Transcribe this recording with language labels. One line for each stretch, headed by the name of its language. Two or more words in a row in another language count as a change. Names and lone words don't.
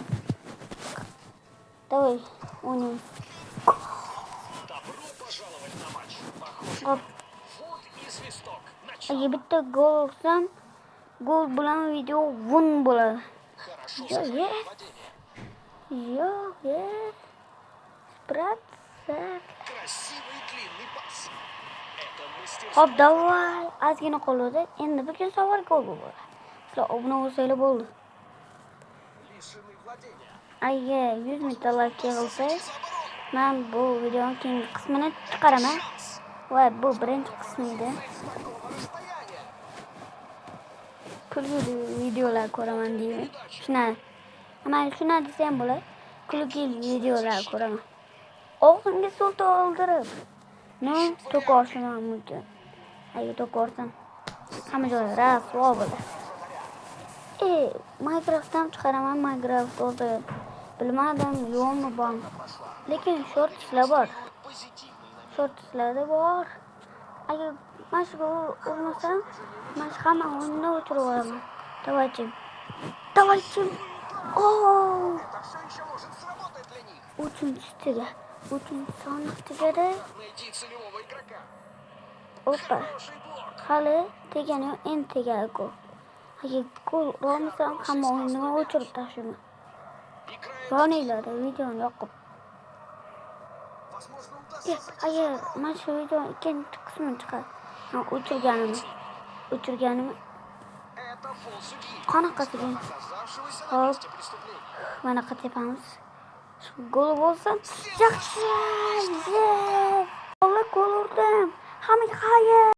Uzbek: Давай, o'ynaymiz. Hop. Agar bitta gol ursam, gol bilan video vun bo'ladi. Yo'q,
Russian: Красивый длинный пас. Это мастерство.
Uzbek: hop, davay. Ozgina qoldi. Endi bugun savol gol bo'ladi. Sizlar obuna bo'lsanglar bo'ldi.
Russian: Лишены владения.
Uzbek: Agar 100 ming like yig'ilsa, men bu videoning keyingi qismini chiqaraman. Va bu birinchi qismi edi.
Russian: Такого расстояния.
Uzbek: Kulgili videolar ko'raman deydi. Shuna desam bo'ladi. Kulgili videolar ko'raman. Og'zimga suv to'ldirib, to'kishim mumkin. Agar to'korsam, hamma joy rasvo bo'ladi. Minecraftdan chiqaraman. Minecraft o'zi bilmadim, yo'qmi bormi. Lekin shortslar bor.
Russian: Позитивный намек.
Uzbek: Shortslarda bor. Agar mana shu urmasam, men hamma o'yinni o'chirib yuboraman.
Russian: Давайте. Oh! Это все еще может сработать для них.
Uzbek: Uchinchi sonliq tugadi.
Russian: Найди целевого игрока. Опа. Хороший блок.
Uzbek: Hali tegani yo'q, endi tegadi gol. Agar gol urmasam, hamma o'yinni o'chirib tashlayman.
Russian: Играет.
Uzbek: Yoninglar videoni yoqib.
Russian: Возможно, удастся.
Uzbek: Agar mana shu video ikkinchi qismi chiqadi. Men o'chirganimni
Russian: Это фол судьи.
Uzbek: qanaqasiga
Russian: Оказавшегося на Хоп. месте преступления.
Uzbek: mana qilamiz. Shu gol bo'lsa, yaxshi. Gol urdim. Hammaga xayr.